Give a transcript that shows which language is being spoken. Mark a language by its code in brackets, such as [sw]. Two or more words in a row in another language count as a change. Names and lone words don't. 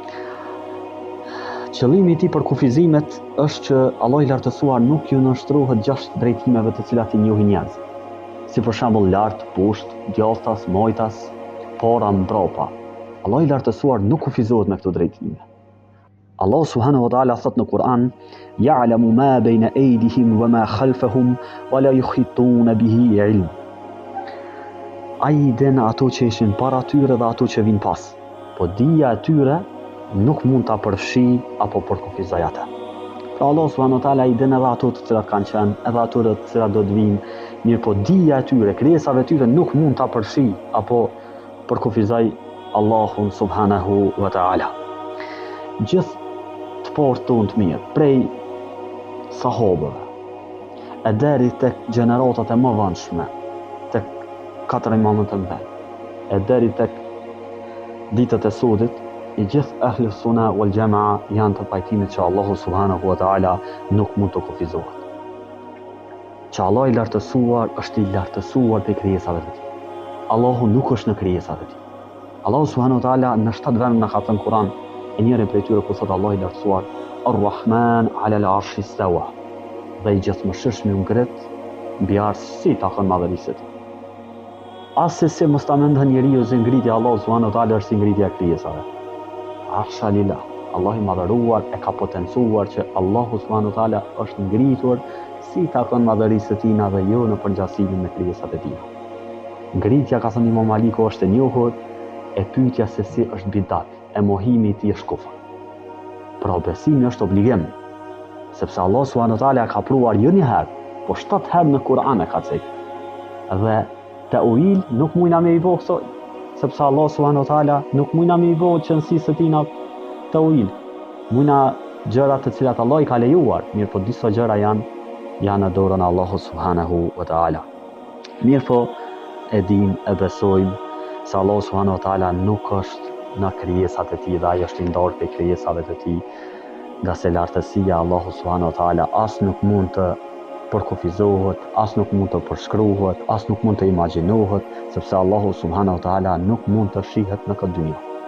[sq] Qëllimi i tij për kufizimet është që Allahu i lartësuar nuk ju nënshtrohet gjashtë drejtimeve të cilat i njohin njerëzit. Si për shembull lart, poshtë, djathtas, majtas, para, mbrapa. Allah i lartësuar nuk kufizohet me këto drejtime. Allah [ar] سبحانه وتعالى [sq] thot në Kur'an, [ar] "يعلم ما بين أيديهم وما خلفهم ولا يحيطون به علم." [sq] Ai i den ato që ishin para tyre dhe ato që vinë pas. Po dija e tyre nuk mund ta përfshi apo përkufizoj atë. Pra Allah [ar] سبحانه وتعالى [sq] i den edhe ato të cilat kanë qenë, edhe ato të cilat do të vinë, mirë po dija e tyre, krijesave e tyre nuk mund ta përfshi apo përkufizoj Allahun [ar] سبحانه وتعالى. [sq] Gjithë të parë tonë të mirë, prej sahabëve, e deri tek gjeneratat e më vonshme, tek 4 imamët e mëdhenj, e deri tek ditët e sodit, i gjithë [ar] أهل السنة والجماعة [sq] janë të pajtimit që Allahu [ar] سبحانه وتعالى [sq] nuk mund të kufizohet. Që Allah i lartësuar është i lartësuar te krijesave të tij. Allahu nuk është në krijesat e tij. Allahu [ar] سبحانه وتعالى [sq] në 7 vende na ka thënë Kur'an, e njërin prej tyre ku thot Allah i lartësuar, [ar] "الرحمن على العرش استوى." [sq] Dhe i gjithëmshirshmi u ngrit mbi arsh si takon madhërisë e tij. Se mos ta mendon njeriu se ngritja Allahu [ar] سبحانه وتعالى [sq] është si ngritja e krijesave. [ar] العرش لله, [sq] Allah i madhëruar e ka potencuar që Allahu [ar] سبحانه وتعالى [sq] është ngritur si takon madhërisë e tij dhe jo në përgjithësi me krijesat e tij. Ngritja, ka thënë Imam Maliku, është e njohur, e pyetja se si është bidat, e mohimi i tij është kufër. Pra besimi është obligim, sepse Allah [ar] سبحانه وتعالى [sq] ka pruar jo një herë, po 7 herë në Kur'an e ka thënë. Dhe ta'wil nuk mujna me i bëu këto, sepse Allah [ar] سبحانه وتعالى [sq] nuk mujna me i bëu qënësisë të tina ta'wil. Mujna gjëra të cilat Allah i ka lejuar, mirë po disa gjëra janë në dorën e Allahut [ar] سبحانه وتعالى. [sq] Mirë po e dim, e besojmë se Allah [ar] سبحانه وتعالى [sq] nuk është në krijesat e tij dhe ai është i ndarë prej krijesave të tij, nga se lartësia Allahu subhanahu wa ta'ala as nuk mund të përkufizohet, as nuk mund të përshkruhet, as nuk mund të imagjinohet, sepse Allahu [ar] سبحانه وتعالى [sq] nuk mund të shihet në këtë dynjë.